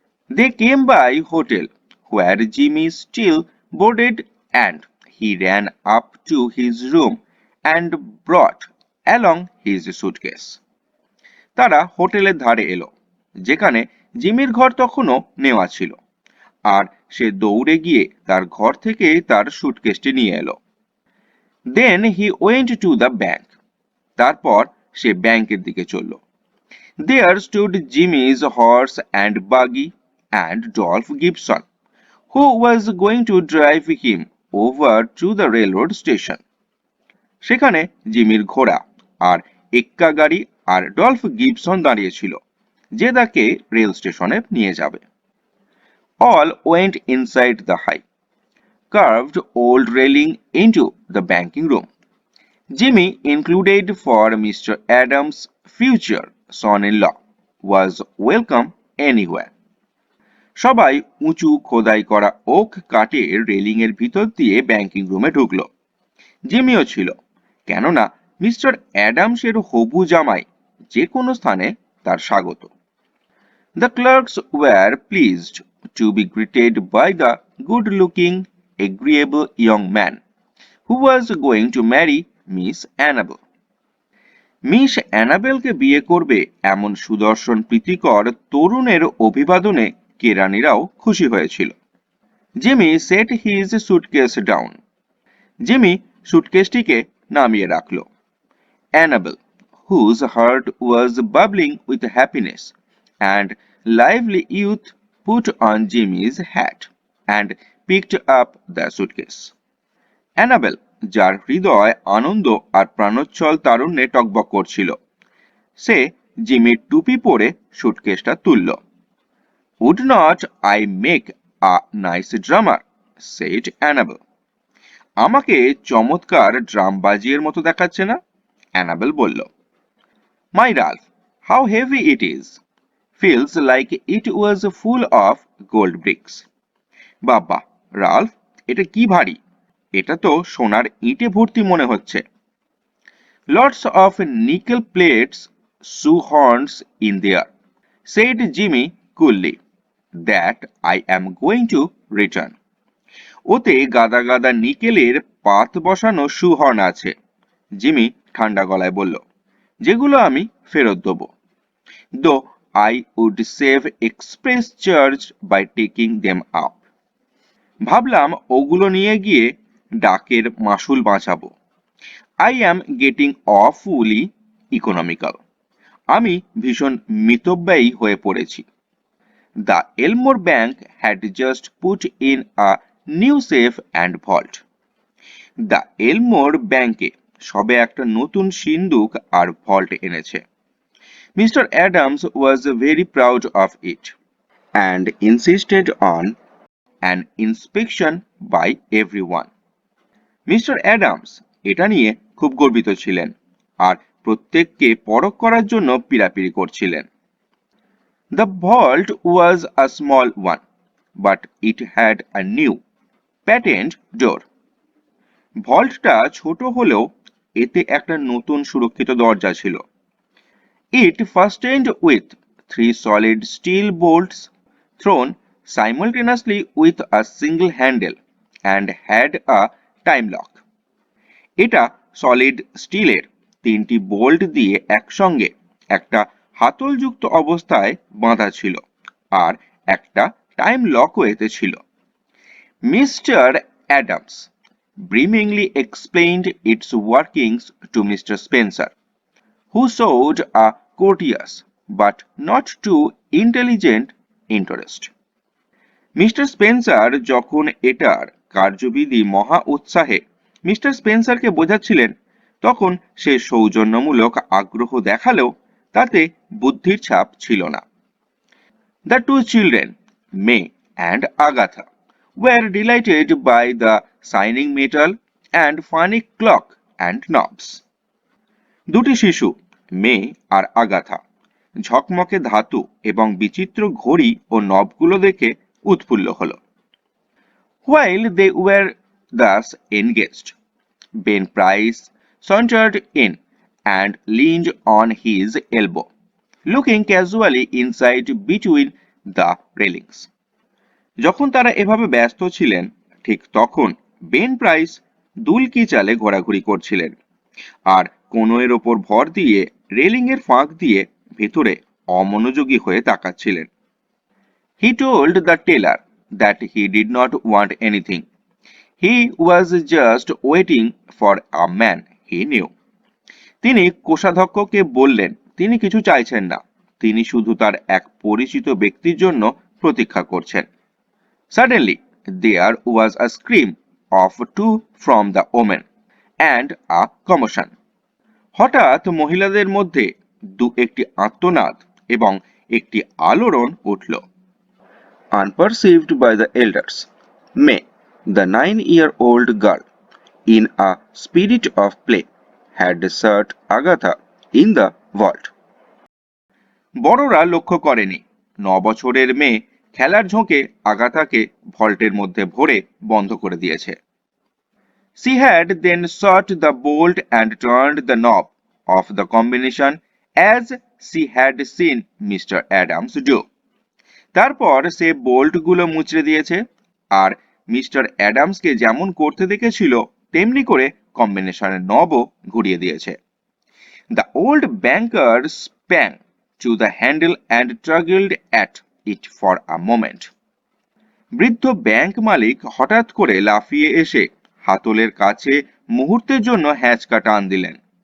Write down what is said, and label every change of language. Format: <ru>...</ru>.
<en>They came by hotel where Jimmy still boarded, and he ran up to his room and brought along his suitcase.</en> <bn>তারা হোটেলের ধারে এলো, যেখানে জিমির ঘর তখনও নেওয়া ছিল, আর সে দৌড়ে গিয়ে তার ঘর থেকে তার সুটকেসটি নিয়ে এলো।</bn> <en>Then he went to the bank.</en> <bn>তারপর সে ব্যাংকের দিকে চলল।</bn> <en>There stood Jimmy's horse and buggy and Dolph Gibson, who was going to drive him over to the railroad station.</en> <bn>সেখানে জিমির ঘোড়া আর এক্কা গাড়ি আর ডলফ গিবসন দাঁড়িয়েছিল, যে তাকে রেল স্টেশনে নিয়ে যাবে।</bn> <en>All went inside the high, curved old railing into the banking room. Jimmy, included for Mr. Adams' future son-in-law, was welcome anywhere.</en> <bn>সবাই উঁচু খোদাই করা ওক কাঠের রেলিং এর ভিতর দিয়ে ব্যাংকিং রুমে ঢুকলো। জিমিও ছিল, কেননা মিস্টার অ্যাডামসের হবু জামাই যে কোনো স্থানে তার স্বাগত।</bn> <en>The clerks were pleased to be greeted by the good-looking, agreeable young man who was going to marry Miss Annabel.</en> <bn>Miss অ্যানাবেলকে বিয়ে করবে এমন সুদর্শন প্রীতিকর তরুণের অভিবাদনে কেরানিরাও খুশি হয়েছিল।</bn> <en>Jimmy set his suitcase down.</en> <bn>Jimmy সুটকেসটিকে নামিয়ে রাখল।</bn> <en>Annabel, whose heart was bubbling with happiness and lively youth, put on Jimmy's hat and picked up the suitcase.</en> <bn>Enable, যার হৃদয় আনন্দ আর প্রাণোচ্ছল তারুণ্যে টকবক করছিল, সে জিমির টুপি পরে সুটকেসটা তুলল।</bn> <en>Would not I make a nice drummer? said Annabel.</en> <bn>আমাকে চমৎকার ড্রাম বাজিয়ের মতো দেখাচ্ছে না? অ্যানাবেল বলল।</bn> <en>My Ralph, how heavy it is! Feels like it was full of gold bricks.</en> <bn>বাবা, রাল্ফ, এটা কি ভারী! এটা তো সোনার ইটে ভর্তি মনে হচ্ছে।</bn> <en>Lots of nickel plates, shoehorns in there, said Jimmy coolly, that I am going to return.</en> <bn>ওতে গাদা গাদা নিকেলের পাত বসানো সুহর্ন আছে, জিমি ঠান্ডা গলায় বলল, যেগুলো আমি ফেরত দেব।</bn> <en>Though I would save express charge by taking them up.</en> <bn>ভাবলাম ওগুলো নিয়ে গিয়ে ডাকের মাসুল বাঁচাবো।</bn> <en>I am getting awfully economical.</en> <bn>আমি ভীষণ মিতব্যয়ী হয়ে পড়েছি।</bn> <en>The Elmore Bank had just put in a new safe and vault.</en> <bn>The Elmore ব্যাংকে সবে একটা নতুন সিন্দুক আর ভল্ট এনেছে।</bn> <en>Mr. Adams was very proud of it and insisted on an inspection by everyone.</en> <bn>Mister Adams এটা নিয়ে খুব গর্বিত ছিলেন আর প্রত্যেককে পরখ করার জন্য পীড়াপিড়ি করছিলেন।</bn> <en>The vault was a small one, but it had a new patent door.</en> <bn>ভল্টটা ছোট হলেও এতে একটা নতুন সুরক্ষিত দরজা ছিল।</bn> <en>It fastened with 3 solid steel bolts thrown simultaneously with a single handle and had a time lock.</en> <bn>এটা সলিড স্টিলের 3টি বোল্ট দিয়ে একসঙ্গে একটা হাতলযুক্ত অবস্থায় বাঁধা ছিল আর একটা টাইম লকও এতে ছিল।</bn> <en>Mister Adams beamingly explained its workings to Mr. Spencer, who showed a courteous but not too intelligent interest.</en> <bn>Mister Spencer যখন এটার কার্যবিধি মহা উৎসাহে মিস্টার স্পেন্সারকে বোঝাচ্ছিলেন, তখন সে সৌজন্যমূলক আগ্রহ দেখালেও তাতে বুদ্ধির ছাপ ছিল না।</bn> <en>The two children, May and Agatha, were delighted by the shining metal and funny clock and knobs.</en> <bn>দুটি শিশু, মে আর আগাথা, ঝকমকে ধাতু এবং বিচিত্র ঘড়ি ও নবগুলো দেখে উৎফুল্ল হলো।</bn> <en>While they were thus engaged, Ben Price sauntered in and leaned on his elbow, looking casually inside between the railings.</en> <bn>যখন তারা এভাবে ব্যস্ত ছিলেন, ঠিক তখন বেন প্রাইস দুলকি চালে ঘোরাঘুরি করছিলেন আর কোণের ওপর ভর দিয়ে রেলিং এর ফাঁক দিয়ে ভেতরে অমনোযোগী হয়ে তাকাচ্ছিলেন।</bn> <en>He told the tailor that he did not want anything. He was just waiting for a man he knew.</en> <bn>তিনি কোষাধ্যক্ষকে বললেন তিনি কিছু চাইছেন না, তিনি শুধু তার এক পরিচিত ব্যক্তির জন্য প্রতীক্ষা করছেন।</bn> <en>Suddenly there was a scream of two from the woman, and a commotion.</en> <bn>হঠাৎ মহিলাদের মধ্যে একটি আর্তনাদ এবং একটি আলোড়ন উঠল।</bn> <en>Unperceived by the elders, May, the 9-year-old girl, in a spirit of play, had set Agatha in the vault.</en> <bn>বড়রা লক্ষ্য করেনি 9 বছরের মেয়ে খেলার ঝোঁকে আগাথাকে ভল্টের মধ্যে ভরে বন্ধ করে দিয়েছে।</bn> <en>She had then shot the bolt and turned the knob of the combination as she had seen Mr. Adams do.</en> <bn>তারপর সে বোল্টগুলো মুচড়ে দিয়েছে আর মিস্টার অ্যাডামসকে যেমন করতে দেখেছিল তেমনি করে কম্বিনেশনের নবও ঘুরিয়ে দিয়েছে।</bn> <en>The old banker sprang to the handle and struggled at it for a moment.</en> <bn>বৃদ্ধ ব্যাংক মালিক হঠাৎ করে লাফিয়ে এসে হাতলের কাছে মুহূর্তের জন্য হ্যাঁচকা টান দিলেন।</bn>